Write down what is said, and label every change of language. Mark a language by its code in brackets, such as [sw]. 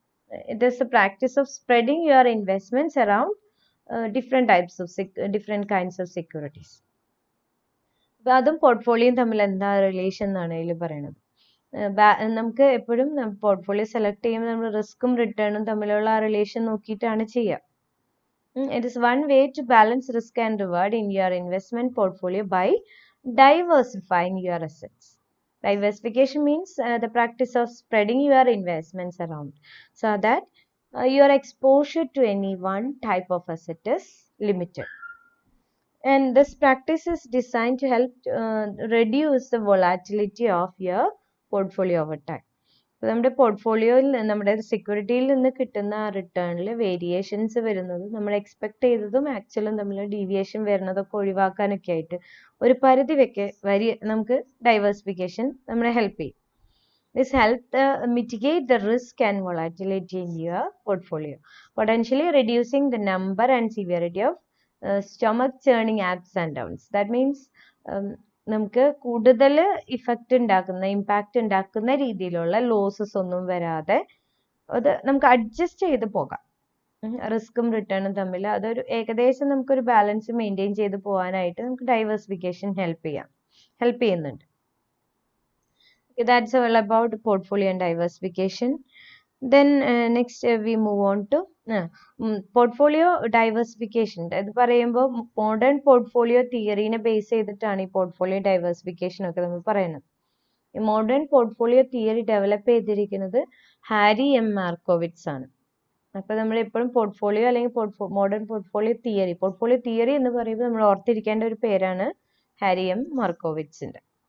[en] It is the practice of spreading your investments around different types of different kinds of securities. [ml] അതും പോർട്ട്ഫോളിയോയും തമ്മിൽ എന്താ relation എന്നാണ് ഇതിൽ പറയുന്നത്. നമുക്ക് എപ്പോഴും പോർട്ട്ഫോളിയോ സെലക്ട് ചെയ്യുമ്പോൾ നമ്മൾ റിസ്ക്കും റിട്ടേണും തമ്മിലുള്ള ആ റിലേഷൻ നോക്കിയിട്ടാണ് ചെയ്യുക. [en] It is one way to balance risk and reward in your investment portfolio by diversifying your assets. Diversification means the practice of spreading your investments around so that your exposure to any one type of asset is limited. And this practice is designed to help reduce the volatility of your portfolio over time. [ml] അപ്പോൾ നമ്മുടെ പോർട്ട്ഫോളിയോയിൽ നമ്മുടെ സെക്യൂരിറ്റിയിൽ നിന്ന് കിട്ടുന്ന ആ റിട്ടേണിൽ variations വരുന്നത് നമ്മൾ expect ചെയ്തതും ആക്ച്വലും തമ്മിൽ ഡീവിയേഷൻ വരുന്നതൊക്കെ ഒഴിവാക്കാനൊക്കെ ആയിട്ട് ഒരു പരിധി വരെ നമുക്ക് ഡൈവേഴ്സിഫിക്കേഷൻ നമ്മളെ ഹെൽപ്പ് ചെയ്യും. [en] This helps mitigate the risk and volatility in your portfolio, potentially reducing the number and severity of stomach churning ups and downs. That means [ml] നമുക്ക് കൂടുതൽ ഇമ്പാക്റ്റ് ഉണ്ടാക്കുന്ന രീതിയിലുള്ള ലോസസ് ഒന്നും വരാതെ അത് നമുക്ക് അഡ്ജസ്റ്റ് ചെയ്ത് പോകാം. റിസ്ക്കും റിട്ടേണും തമ്മിൽ അതൊരു ഏകദേശം നമുക്കൊരു ബാലൻസ് മെയിൻറ്റെയിൻ ചെയ്ത് പോകാനായിട്ട് നമുക്ക് ഡൈവേഴ്സിഫിക്കേഷൻ ഹെൽപ്പ് ചെയ്യുന്നുണ്ട്. [en] That's all about portfolio and diversification. Then next we move on to portfolio diversification. [ml] അത് പറയുമ്പോൾ മോഡേൺ പോർട്ട്ഫോളിയോ തിയറിനെ ബേസ് ചെയ്തിട്ടാണ് ഈ പോർട്ട്ഫോളിയോ ഡൈവേഴ്സിഫിക്കേഷൻ ഒക്കെ നമ്മൾ പറയുന്നത്. ഈ മോഡേൺ പോർട്ട്ഫോളിയോ തിയറി ഡെവലപ്പ് ചെയ്തിരിക്കുന്നത് ഹാരി എം മാർക്കോവിറ്റ്സ് ആണ്. അപ്പോൾ നമ്മൾ എപ്പോഴും പോർട്ട്ഫോളിയോ അല്ലെങ്കിൽ മോഡേൺ പോർട്ട്ഫോളിയോ തിയറി എന്ന് പറയുമ്പോൾ നമ്മൾ ഓർത്തിരിക്കേണ്ട ഒരു പേരാണ് ഹാരി എം മാർക്കോവിറ്റ്സിന്റെ.